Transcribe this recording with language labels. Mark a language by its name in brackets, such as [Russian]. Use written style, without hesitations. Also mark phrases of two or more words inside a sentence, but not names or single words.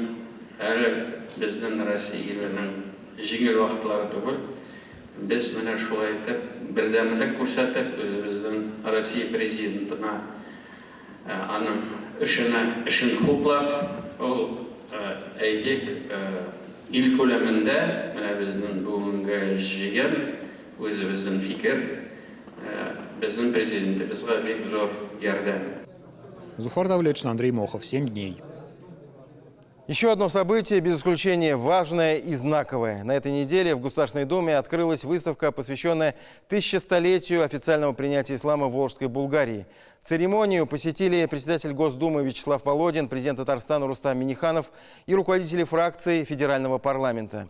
[Tatar] әле безнең Россиянең җиңел вакытлары түгел, без менә шулай итеп бердәмлек күрсәтеп, үзебезнең Россия президентына аның эшен хуплап, ул әйтик, ил күләмендә менә безнең бүгенге җыен, үзебезнең фикер, безнең президентыбызга бик зур ярдәм. Зуфар Давлетшин, Андрей Мохов, 7 дней. [Russian] Еще одно событие, без исключения важное и знаковое. На этой неделе в Государственной Думе открылась выставка, посвященная 1000-столетию официального принятия ислама в Волжской Булгарии. Церемонию посетили председатель Госдумы Вячеслав Володин, президент Татарстана Рустам Минниханов и руководители фракций Федерального парламента.